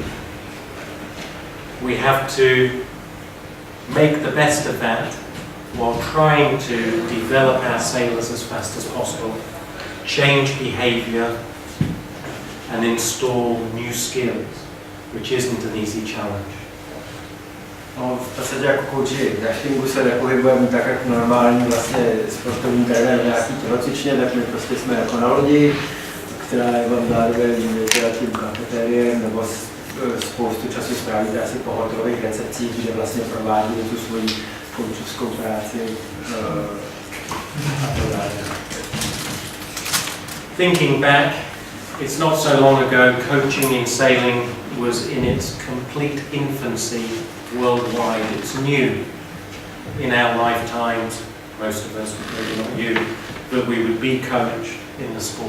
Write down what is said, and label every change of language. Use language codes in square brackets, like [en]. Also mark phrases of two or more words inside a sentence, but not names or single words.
[en] We have to make the best of that while trying to develop our sailors as fast as possible, change behaviour, and install new skills, which isn't an easy challenge. [cs] No, v podstatě jako kouči jachtingu se nepohybujeme tak, jak normální vlastně sportovní trenér v nějaký tělocvičně, tak my prostě jsme jako na lodi, která je vám zároveň tím kafetériem, nebo spoustu času strávíte asi po hotelových recepcích, kde vlastně provádíte tu svoji koučovskou práci a tak dále. [en] Thinking back, it's not so long ago coaching in sailing was in its complete infancy worldwide. It's new in our lifetimes, most of us, maybe not you, that we would be coached in the sport.